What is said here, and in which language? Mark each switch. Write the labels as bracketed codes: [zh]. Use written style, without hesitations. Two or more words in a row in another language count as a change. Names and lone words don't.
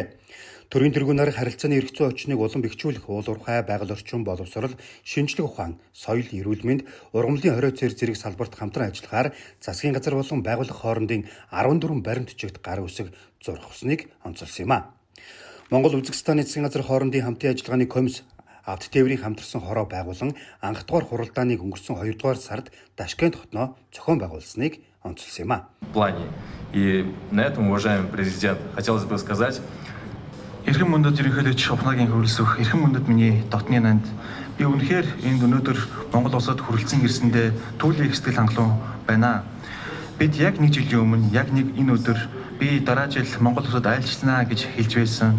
[mn] Төрийн тэргүүнээр харилцааны эрх зүйн орчныг улам бэхжүүлэх уул уурхай, байгаль орчин, боловсрол, шинжлэх ухаан, соёл, эрүүл мэнд, ургамлын хорио цэр зэрэг салбарт хамтран ажиллахаар засгийн газар болон байгууллага хоорондын 14 баримт чигт гар үсэг зурх хусныг онцолсон юм а. Монгол Үзбекистаны засгийн газар хоорондын хамтын ажиллагааны комисс авт тээврийн хамтарсан хороо байгуулан анх дугаар хуралдааныг өнгөрсөн 2 дугаар сард Ташкент хотноо зохион байгуулсныг онцолсон юм а. [ru] В плане и на этом, уважаемый президент, хотелось бы сказать, [mn] эрхэм хүндэт ерөнхийлөгч Чухнагийн хөрөлцөх эрхэм хүндэт миний дотны нанд би үнэхээр энд өнөөдөр Монгол улсад хүрэлцэн ирсэндээ түүлийн сэтгэл хангалуун байна. Бид яг 1 жилийн өмнө яг энэ өдөр би дараа жил Монгол улсад айлчлана гэж хэлж байсан.